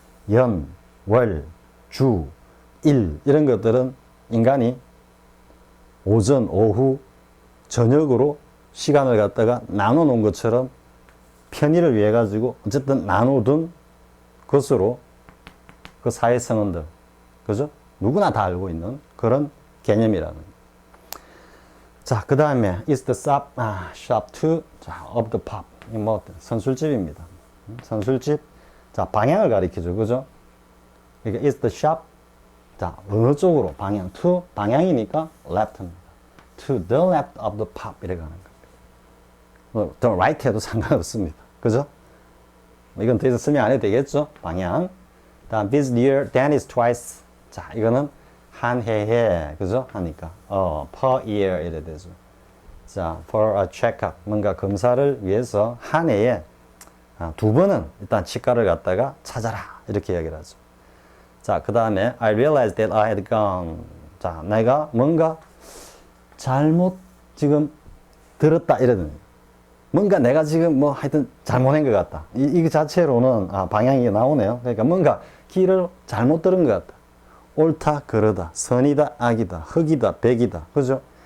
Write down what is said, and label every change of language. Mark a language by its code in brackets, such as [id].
[ko] 연, 월, 주, 일 이런 것들은 인간이 오전, 오후, 저녁으로 시간을 갖다가 나눠 놓은 것처럼 편의를 위해 가지고 어쨌든 나눠둔 것으로 그 사회성원들, 그죠? 누구나 다 알고 있는 그런 개념이라는. 자, 그 다음에 [en] is the shop to of the pub. [ko] 뭐 선술집입니다. 선술집. 자, 방향을 가리켜줘, 그죠? 그러니까 [en] is the shop. [ko] 자, 어느 쪽으로 방향 to 방향이니까 left입니다. [en] To the left of the pub [ko] 이래 가는 겁니다. 뭐 [en] the right [ko] 해도 상관없습니다. 그죠? 이건 더 이상 설명 안 해도 되겠죠? 방향. 다음 [en] visit your dentist twice. [ko] 자, 이거는 한 해에 그죠? 하니까 [en] per year [ko] 이래 되죠. 자, [en] for a checkup [ko] 뭔가 검사를 위해서 한 해에 두 번은 일단 치과를 갔다가 찾아라 이렇게 이야기를 하죠. 자, 그 다음에 [en] I realized that I had gone. [ko] 자, 내가 뭔가 잘못 지금 들었다 이러더니 뭔가 내가 지금 뭐 하여튼 잘못한 것 같다. 이 자체로는 방향이 나오네요. 그러니까 뭔가 길을 잘못 들은 것 같다. 옳다, 그러다, 선이다, 악이다, 흑이다, 백이다. 그죠?